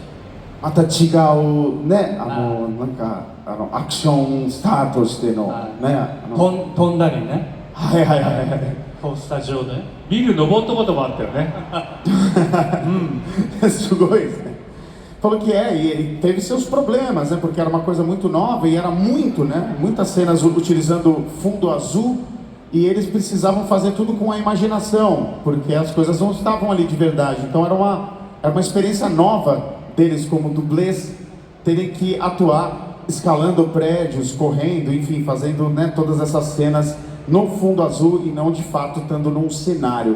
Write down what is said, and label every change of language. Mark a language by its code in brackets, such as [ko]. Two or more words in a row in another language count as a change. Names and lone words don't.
[ja] また違うね、なんかアクションスターとしてのね、飛んだりね。こうスタジオでビル登ったこともあったよね。すごいですね。 [pt] Falou que e ele teve seus problemas, né? Porque era uma coisa muito nova e era muito, né? Muitas cenas utilizando fundo azul e eles precisavam fazer tudo com a imaginação, porque as coisas não estavam ali de verdade. Então era uma experiência nova deles como dublês, terem que atuar escalando prédios, correndo, enfim, fazendo, né, todas essas cenas no fundo azul e não de fato estando num cenário.